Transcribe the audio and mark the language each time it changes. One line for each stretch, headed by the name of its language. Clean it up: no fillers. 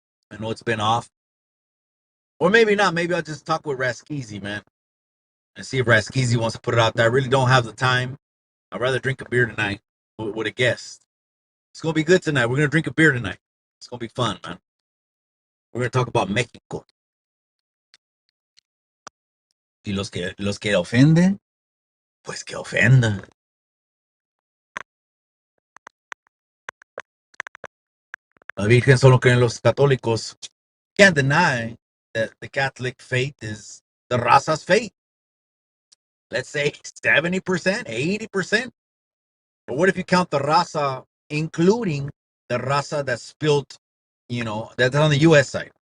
English: I know it's been off, or maybe not. Maybe I'll just talk with Raskizi, man, and see if Raskizi wants to put it out there. I really don't have the time. I'd rather drink a beer tonight with a guest. It's gonna be good tonight. We're gonna drink a beer tonight. It's gonna be fun, man. We're gonna talk about Mexico.
Spanish: Y los que ofenden, pues que ofendan. La Virgen solo creen los católicos.
English: Can't deny that the Catholic faith is the raza's faith. Let's say 70%, 80%. But what if you count the raza, including the raza that's built, that's on the U.S. side?